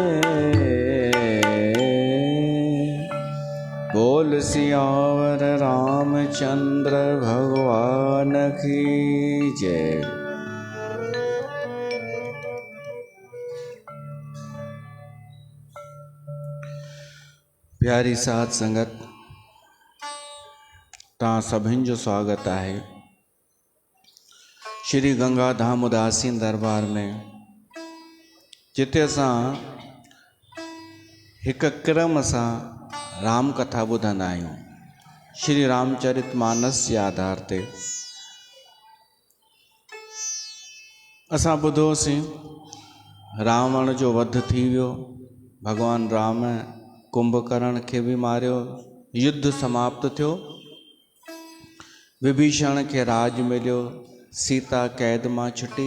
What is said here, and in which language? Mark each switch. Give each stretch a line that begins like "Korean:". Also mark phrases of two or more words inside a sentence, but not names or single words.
Hindi: बोल सियावर रामचंद्र भगवान की जय।
Sindhi: प्यारी साध संगत, तव्हां सभिनि जो स्वागत है श्री गंगा धाम उदासीन दरबार में, जिते असां हिक क्रम सां राम कथा ॿुधंदा आहियूं। श्री रामचरितमानस जे आधार ते असां ॿुधोसीं रावण जो वध थी वियो, भगवान राम कुंभकर्ण खे बि मारियो, युद्ध समाप्त थियो, विभीषण खे राज मिलियो, सीता कैद मां छुटी।